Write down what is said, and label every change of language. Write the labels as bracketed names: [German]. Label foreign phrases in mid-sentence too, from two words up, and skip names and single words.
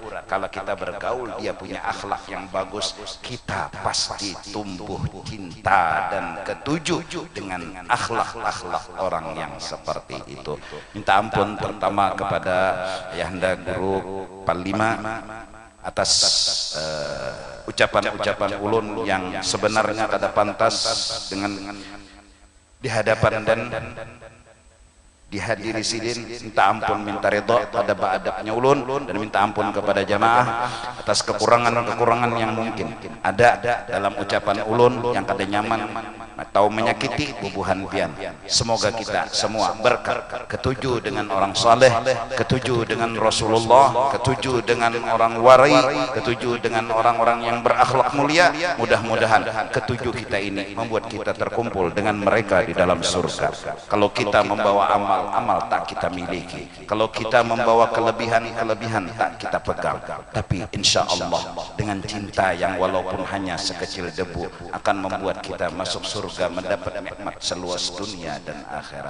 [Indonesian] Kalau kita bergaul dia punya akhlak yang bagus, kita pasti tumbuh cinta dan ketuju dengan akhlak-akhlak orang yang seperti itu. Minta ampun pertama kepada Ayahanda Guru Panglima atas ucapan-ucapan ulun yang sebenarnya kada pantas dengan di hadapan dan dihadiri sidin. Minta ampun, minta ridha pada adabnya ulun, dan minta ampun kepada jamaah atas kekurangan-kekurangan yang mungkin ada dalam ucapan ulun yang [Banjar] kada nyaman [Indonesian] atau menyakiti [Banjar] bubuhan pian. [Indonesian] Semoga kita semua berkat ketuju dengan orang saleh, ketuju dengan Rasulullah, ketuju dengan orang warai, ketuju dengan orang-orang yang berakhlak mulia. Mudah-mudahan ketujuh kita ini membuat kita terkumpul dengan mereka di dalam surga. Kalau kita membawa amal tak kita miliki, kalau kita membawa kelebihan tak kita pegang, tapi [Arabic] إن شاء الله [Indonesian] dengan cinta yang walaupun hanya sekecil debu akan membuat kita masuk surga, mendapat nikmat seluas dunia dan akhirat.